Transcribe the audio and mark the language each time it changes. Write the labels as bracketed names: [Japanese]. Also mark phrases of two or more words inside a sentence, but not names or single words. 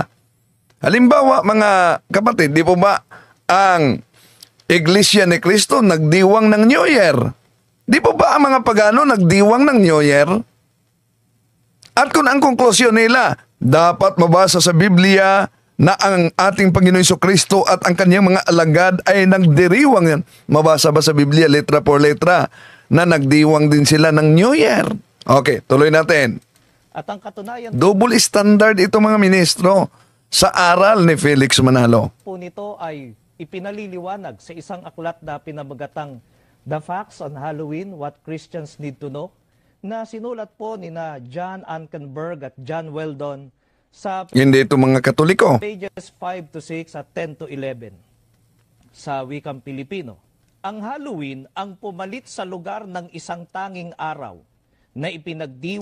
[Filipino] Halimbawa mga kapatid, di po ba ang Iglesia ni Cristo nagdiwang ng New Year? Di po ba ang mga pagano nagdiwang ng New Year? At kung ang konklusyon nila, dapat mabasa sa Biblia na ang ating Panginoon Jesucristo at ang kanyang mga alagad ay nagdiriwang yan. Mabasa ba sa Biblia, [Spanish] letra por letra, [Filipino] na nagdiwang din sila ng New Year? Okay, tuloy natin. At ang katunayan [English] Double standard [Filipino] ito mga ministro sa aral ni Felix Manalo. po nito ay ipinaliliwanag sa isang aklat na pinamagatang [English] The Facts on Halloween, What Christians Need to Know, [Filipino] na sinulat po ni na John Ankenberg at John Weldon sa Hindi ito mga Katoliko. [English] pages 5 to 6 [Filipino] at [English] 10 to 11 [Filipino] sa wikang Pilipino. Ang Halloween ang pumalit sa lugar ng isang tanging araw na ipinagdiwang